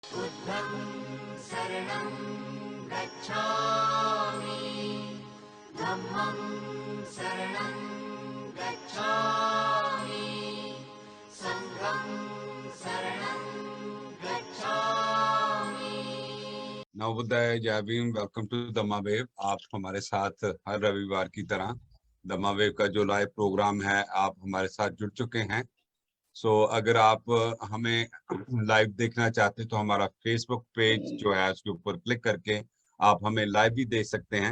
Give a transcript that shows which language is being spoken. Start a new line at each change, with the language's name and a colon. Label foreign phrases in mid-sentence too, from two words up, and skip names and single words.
Pali: बुद्धं शरणं गच्छामि, धम्मं शरणं गच्छामि, संघं शरणं गच्छामि।
Hindi: नवोदय, जय भीम।
English: welcome to
Hindi: दम्मा वेव। आप हमारे साथ हर रविवार की तरह दम्मा वेव का जो
English: live program
Hindi: है, आप हमारे साथ जुड़ चुके हैं। अगर आप हमें लाइव देखना चाहते हैं तो हमारा फेसबुक पेज जो है उसके ऊपर क्लिक करके आप हमें लाइव भी देख सकते हैं।